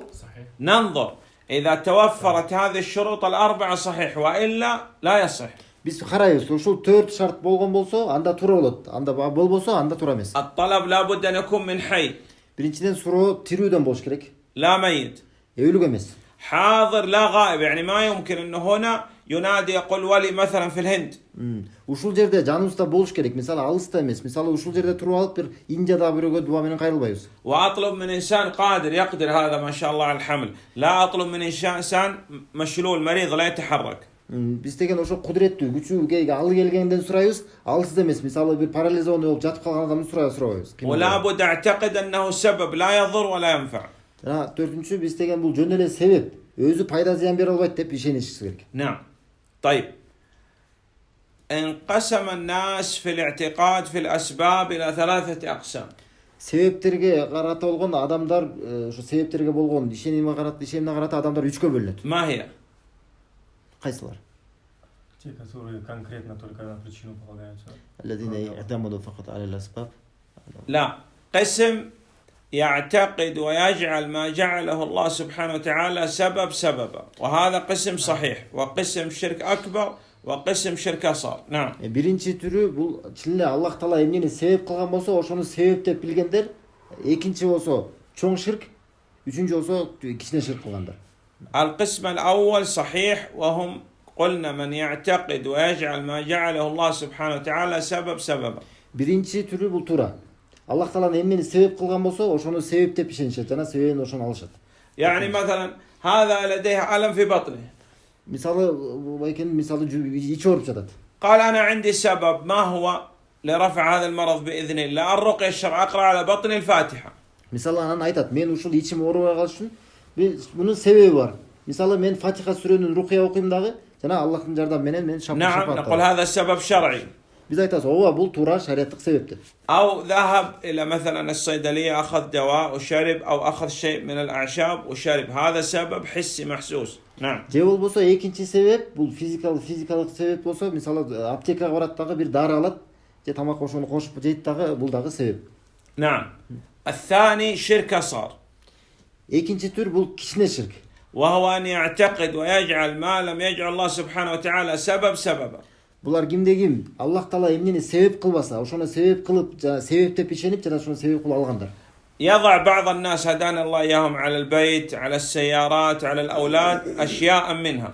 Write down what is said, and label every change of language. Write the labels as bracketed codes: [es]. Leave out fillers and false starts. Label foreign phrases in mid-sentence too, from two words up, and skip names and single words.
[ar] صحيح. ننظر إذا توفرت هذه الشروط ال4 صحيح وإلا لا يصح. [ky] Биз карайбыз. Ушул 4 шарт болгон болсо, анда туура болот. Анда болбосо, анда туура эмес. [ar] الطلب لابد أن يكون من حي [ky] Биринчиден суроо тирүүдөн болуш керек. [ar] لا ميت. [ky] Өлүк эмес. [ar] حاضر لا غائب يعني ما يمكن أنه هنا ينادي يقول ولي مثلا في الهند. [ky] Ушул жерде жаныбызда болуш керек. Мисалы алыста эмес. Мисалы ушул жерде туруп алып бир Индияда бирөөгө дуа менен кайрылбайбыз. [ar] وأطلب من إنسان قادر يقدر هذا ما شاء الله على الحمل. لا أطلب من إنسان مشلول مريض لا يتحرك. [ky] Биз деген ошо кудуреттүү, күчү алы келгенден сурайбыз. Алсыз эмес. Мисалы бир парализованный болуп жатып калган адамды сурабайбыз. [ar] ولا بد أعتقد أنه سبب لا يضر ولا ينفع. [ky] Жана төртүнчү, биз деген бул жөн эле себеп, өзү пайда зыян бере албайт деп ишенишибиз керек. نعم. طيب. [ar] انقسم الناس في الاعتقاد في الأسباب إلى 3 أقسام. [ky] Себептерге карата болгон адамдар, ошо себептерге болгон ишенимге карата адамдар 3кө бөлүнөт. [ar] ما هي؟ [ky] Кайсылар? [ru] Те, которые конкретно только на причину полагаются. [ar] الذين يعتمدوا فقط على الأسباب. لا. قسم يعتقد ويجعل ما جعله الله سبحانه وتعالى سببا وهذا قسم صحيح وقسم شرك أكبر وقسم شرك أصغر. نعم. [ky] Биринчи түрү бул чын эле [ar] الله تعالى [ky] эмнени себеп кылган болсо, ошону себеп деп билгендер. Экинчи болсо чоң ширк, үчүнчү болсо кичине ширк кылгандар. [ar] القسم الأول صحيح وهم قلنا من يعتقد ويجعل ما جعله الله سبحانه وتعالى سببا. [ky] Биринчи түрү бул туура. Аллах тааланы эмнени себеп кылган болсо, ошону себеп деп ишенишет жана себебин ошону алышат. [ar] يعني مثلا هذا لديه ألم في بطنه. [ky] Мисалы байкен мисалы ичи ооруп жатат. [ar] قال أنا عندي سبب ما هو لرفع هذا المرض بإذن الله الرقية الشرعية أقرأ على بطن الفاتحة. [ky] Мисалы анан айтат, мен ушул ичим оорубай калыш үчүн мунун себеби бар. Мисалы мен Фатиха сүрөнүн рукия окуйм дагы жана Аллахтын жардамы менен мен [ar] نعم نقول هذا سبب شرعي. [ky] Биз айтабыз, ооба бул туура шариаттык себеп деп. [ar] أو ذهب إلى مثلا الصيدلية أخذ دواء وشرب أو أخذ شيء من الأعشاب وشرب هذا سبب حسي محسوس. نعم. [ky] Же болбосо экинчи себеп бул физикалык себеп болсо, мисалы аптекага барат дагы бир дары алат, же тамак ошону кошуп жейт дагы, бул дагы себеп. [ar] نعم. الثاني شرك أصغر. [ky] Экинчи түр бул кичине ширк. [ar] وهو أن يعتقد ويجعل ما لم يجعل الله سبحانه وتعالى سببا. [ky] Булар кимде ким [ar] الله تعالى [ky] эмнени себеп кылбаса, ошону себеп кылып, жана себеп деп ишенип, жана ошону себеп кылып алгандар. [ar] يضع بعض الناس هدانا الله إياهم على البيت على السيارات على الأولاد أشياء منها.